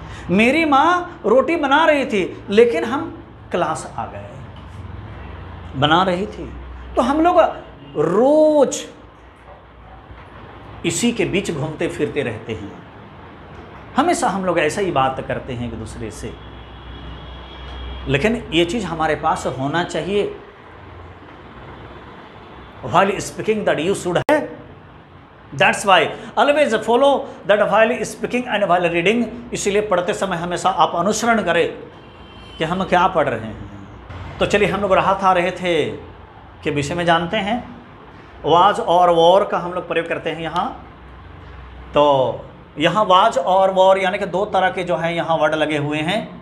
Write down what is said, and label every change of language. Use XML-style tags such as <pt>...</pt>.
<hi>मेरी माँ रोटी बना रही थी लेकिन हम क्लास आ गए, बना रही थी। तो हम लोग रोज इसी के बीच घूमते फिरते रहते हैं। हमेशा हम लोग ऐसा ही बात करते हैं एक दूसरे से, लेकिन ये चीज़ हमारे पास होना चाहिए।</hi> <en>while speaking that you should have, that's why always follow that while speaking and while reading।</en> <hi>इसलिए पढ़ते समय हमेशा आप अनुसरण करें कि हम क्या पढ़ रहे हैं। तो चलिए हम लोग रहा था, रहे थे के विषय में जानते हैं। वाज और वॉर का हम लोग प्रयोग करते हैं यहाँ। तो यहाँ वाज और वॉर यानी कि 2 तरह के जो है यहाँ वर्ड लगे हुए हैं।</hi>